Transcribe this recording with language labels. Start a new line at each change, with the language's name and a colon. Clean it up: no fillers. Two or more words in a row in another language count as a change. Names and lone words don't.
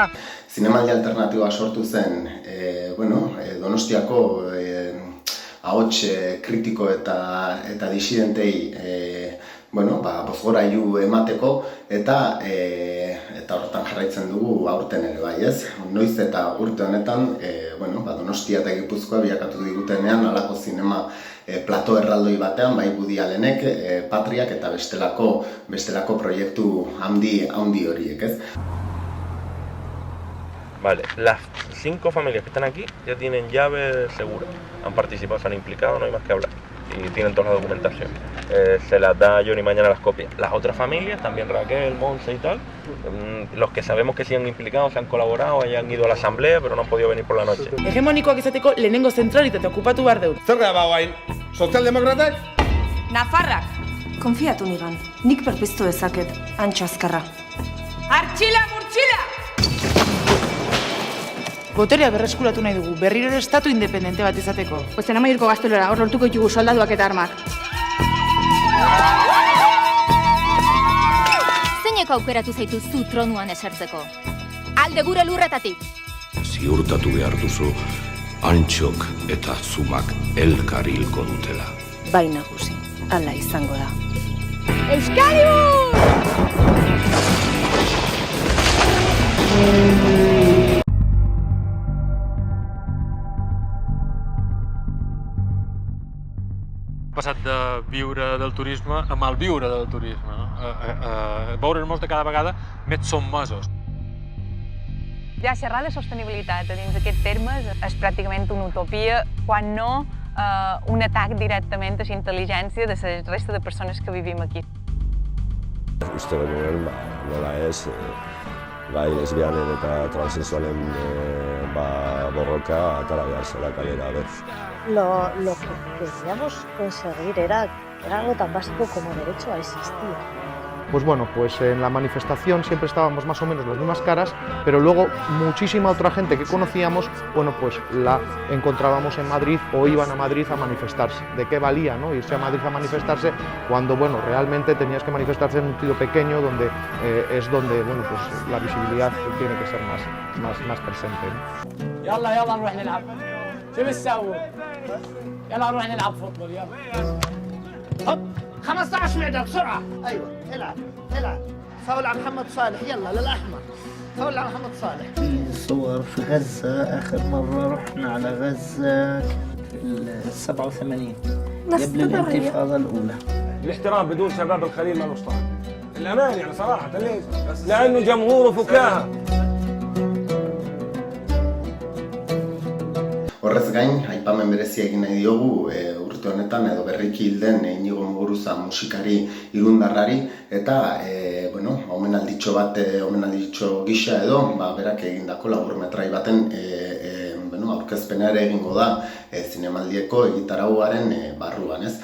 Basque: Zinemaldi alternatiboa sortu zen, Donostiako ahots kritiko eta disidentei bozgorailu emateko eta horretan jarraitzen dugu aurten ere bai, ez? Noiz eta urte honetan, Donostia eta Gipuzkoa bilakatu digutenean halako zinema plato erraldoi batean, bai Woody Allenek, Patriak eta bestelako proiektu handi horiek, ez?
Spanish: Vale, las 5 familias que están aquí ya tienen llave segura. Han participado, se han implicado, no hay más que hablar. Y tienen toda la documentación. Se las da Johnny mañana las copias. Las otras familias, también Raquel, Monse y tal, los que sabemos que se han implicado, se han colaborado, hayan ido a la asamblea, pero no han podido venir por la noche.
Basque: Hegemonikoak izateko lehenengo zentralitate okupatu behar dut. Zer da bauain? Sozialdemokratak? Nafarrak! Konfiatu nigan, nik berpiztu dezaket, antxo azkarra. Artxila murtxila! Boterea berreskuratu nahi dugu, berriro ere estatu independente bat izateko. Pues Amaiurko gaztelora, hor lortuko ditugu soldaduak eta armak. Zeineko aukeratu zaitu zu tronuan esertzeko? Alde gure lurretatik! Ziurtatu behar duzu, antxok eta zumak elkar hilko dutela. Bai nagusi, hala izango da. Euskariu!
Catalan: Passat de viure del turisme a malviure del turisme, no? Veure'ns de cada vegada més sotmesos. Ja xerrar de sostenibilitat dins d'aquests termes és pràcticament una utopia, quan no un atac directament a la intel·ligència de la resta de persones que vivim aquí.
Basque: Uste genuen, nola ez, gai lesbianen eta transexualen borroka atara behar zela kalera, berz.
Spanish: Lo que queríamos conseguir era algo tan básico como derecho a existir. Pues bueno, pues en la manifestación siempre estábamos más o menos las mismas caras, pero luego muchísima otra gente que conocíamos, bueno, pues la encontrábamos en Madrid o iban a Madrid a manifestarse. ¿De qué valía, no? Irse a Madrid a manifestarse cuando, bueno, realmente tenías que manifestarse en un sitio pequeño donde es donde, bueno, pues la visibilidad tiene que ser más presente, ¿no?
Arabic: يلا نروح نلعب. شو بتسووا؟ يلا نروح نلعب فوتبول يلا. هوب 15 معدة بسرعة. ايوه العب فاول على محمد صالح يلا للاحمر. فاول على محمد صالح. في صور في غزة آخر مرة رحنا على غزة في 87 قبل الانتفاضة الأولى. الاحترام بدون شباب الخليل ما له طعم. الأمان يعني صراحة ليش؟ لأنه جمهوره فكاهة.
Basque: Horrez gain, aipamen berezia egin nahi diogu urte honetan edo berriki hilden Inigo Muguruza musikari irundarrari eta omenalditxo gisa edo berak egindako laburmetrai baten aurkezpena ere egingo da zinemaldieko egitarauaren barruan, ez?